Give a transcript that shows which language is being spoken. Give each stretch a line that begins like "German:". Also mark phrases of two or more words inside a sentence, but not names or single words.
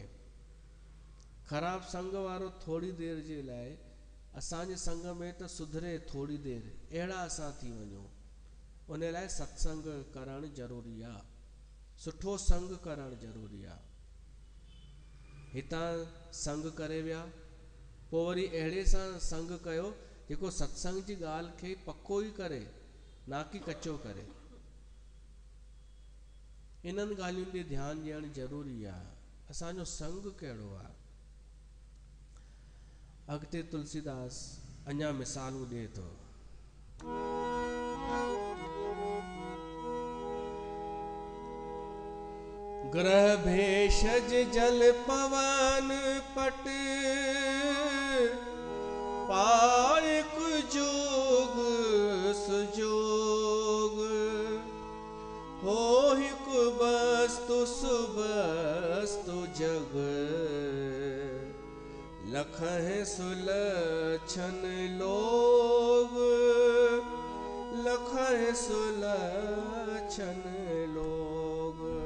Sindhi: ख़राब संग वारो थोरी देरि जे लाइ असांजे संग में त सुधरे थोरी देरि, अहिड़ा असां थी वञूं। उन लाइ सत्संग करणु ज़रूरी आहे, सुठो संग करणु ज़रूरी आहे। हितां संग करे विया, पोइ वरी अहिड़े सां संग कयो जेको सत्संग जी ॻाल्हि खे पको ई करे, ना कि कचो करे। इन्हनि ॻाल्हियुनि ते ध्यानु ॾियणु ज़रूरी आहे। असांजो संग कहिड़ो आहे। अॻिते तुलसीदास अञा मिसालूं ॾिए थो।
Awadhi: ग्रह भेषज जल पवन पट, पायक जोग सुजोग, हो हिकु वस्तु सुवस्तु जग, लखह सुलक्षण लोग, लखह सुलक्षण लोग।